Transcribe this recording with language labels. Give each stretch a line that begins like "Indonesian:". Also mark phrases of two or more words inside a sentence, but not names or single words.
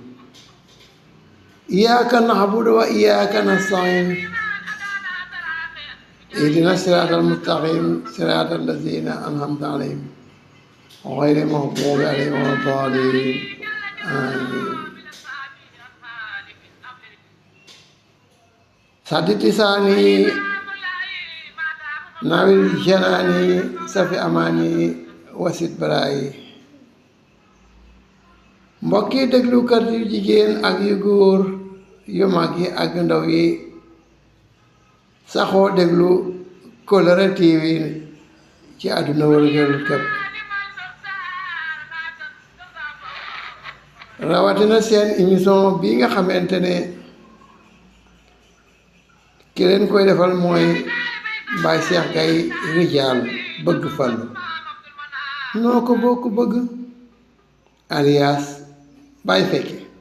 Arabic: إياك نعبد وإياك نستعين اهدنا الصراط المستقيم صراط الذين أنعمت عليهم غير المغضوب عليهم ولا الضالين آمين سدد لساني ناول جناني سفي أماني
Wolof: wasit baraay mbokki déglukat yu jigéen ak yu góor yu mag yi ak yu ndaw yi saxoo déglu Kóllëre TV ci àdduna wërngël képp rawatina seen émission bi nga xamante ne ki leen koy defal mooy Baye Cheikh Gaye Rijaal bëgg Fallu noo ko bokk bëgg alias Baye Fekke